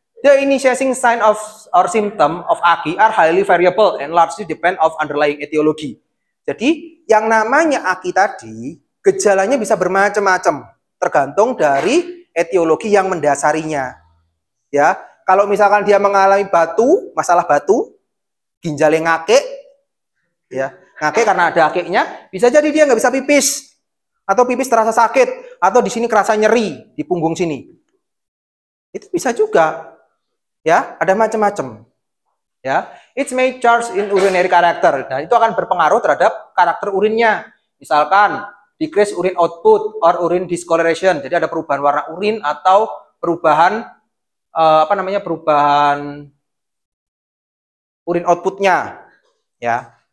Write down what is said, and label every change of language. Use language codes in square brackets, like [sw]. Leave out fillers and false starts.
[en] The initiating sign of or symptom of AKI are highly variable and largely depend of underlying etiology. [id] Jadi, yang namanya AKI tadi, gejalanya bisa bermacam-macam, tergantung dari etiologi yang mendasarinya. Ya, kalau misalkan dia mengalami masalah batu, ginjalnya ngake, ya, ngake karena ada akeknya, bisa jadi dia nggak bisa pipis, atau pipis terasa sakit, atau di sini kerasa nyeri di punggung sini. Itu bisa juga. Ya, ada macam-macam. [en] Ya, it may change in urinary character. [id] Nah, itu akan berpengaruh terhadap karakter urinnya. [en] Misalkan decrease urine output or urine discoloration. [id] Jadi ada perubahan warna urin atau perubahan perubahan urin outputnya. Ya.